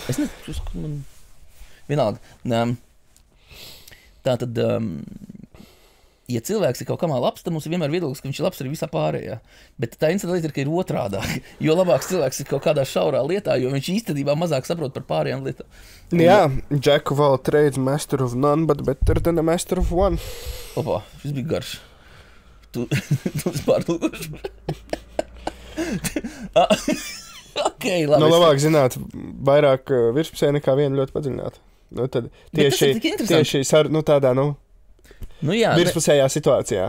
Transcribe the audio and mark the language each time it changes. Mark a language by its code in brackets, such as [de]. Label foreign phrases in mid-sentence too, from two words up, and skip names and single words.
[lv] Es nezinu, man vienalga. Tā tad, ja cilvēks ir kaut kamā labs, tad mums ir vienmēr viedoklis, ka viņš ir labs arī visā pārējā. Bet tā interesantā lieta ir, ka ir otrādāk. Jo labāks cilvēks ir kaut kādā šaurā lietā, jo viņš īstenībā mazāk saprot par pārējām lietām. Jā, [en] Jack of all trades, master of none, but better than a master of one. [lv] Opa, šis bija garš. Tu pārlūkoši. Okay, labi. Labāk zināt vairāk virspusē nekā vienu ļoti padziļināt. Tad tieši tādā, jā, virspusējā situācijā.